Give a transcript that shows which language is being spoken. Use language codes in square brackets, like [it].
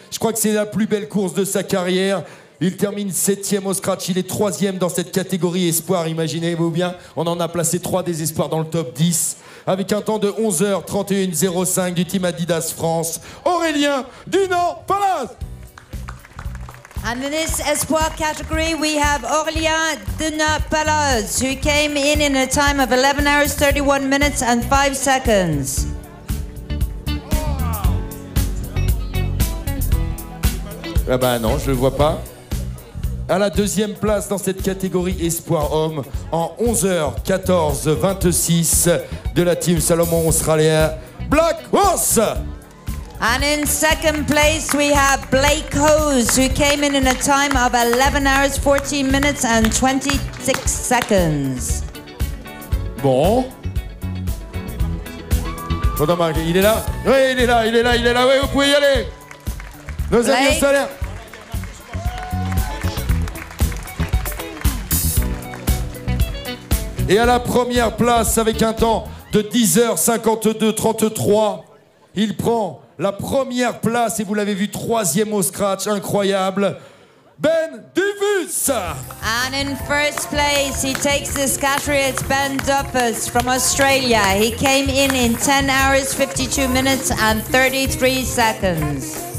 [fr] Je crois que c'est la plus belle course de sa carrière. Il termine 7e au scratch. Il est 3e dans cette catégorie espoir. Imaginez-vous bien, on en a placé 3 des espoirs dans le top 10. Avec un temps de 11h31,05 du team Adidas France. Aurélien Dunant-Palaz. [en] And in this Espoir category, we have Aurélien Dunant-Palaz, who came in a time of 11 hours, 31 minutes and 5 seconds. [fr] Ah bah non, je le vois pas. À la 2e place dans cette catégorie Espoir Homme, en 11h14,26 de la team Salomon australien, Black Horse. [en] And in second place, we have Blake Hose, who came in a time of 11 hours, 14 minutes and 26 seconds. [fr] Bon. Il est là? Oui, il est là. Oui, vous pouvez y aller. Nos amis australiens. Et à la première place, avec un temps de 10h52,33, il prend la première place, et vous l'avez vu, 3e au scratch, incroyable, Ben Dufus. [en] And in first place, he takes this category, it's Ben Dufus from Australia. He came in 10 hours, 52 minutes and 33 seconds.